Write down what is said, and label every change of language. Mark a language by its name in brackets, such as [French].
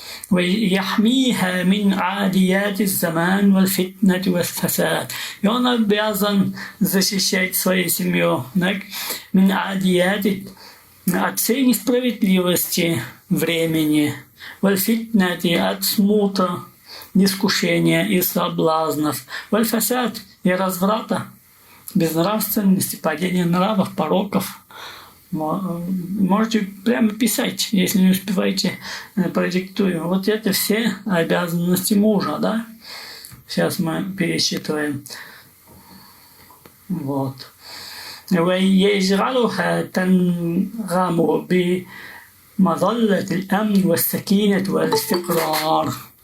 [Arabic] ويحميها من عاديات الزمان والفتنة والفساد. [Russian] И он обязан защищать свою семью [Arabic] من عاديات [Russian] от всей несправедливости времени, [Arabic] والفتنة [Russian] от смута, искушения и соблазнов, [Arabic] والفساد [Russian] и разврата, безнравственности, падения нравов, пороков. Можете прямо писать, если не успеваете, продиктую. Вот это все обязанности мужа, да? Сейчас мы пересчитываем. Вот. [Arabic] ويجعلها تنغم بمظلة الأمن والسكينة والاستقرار.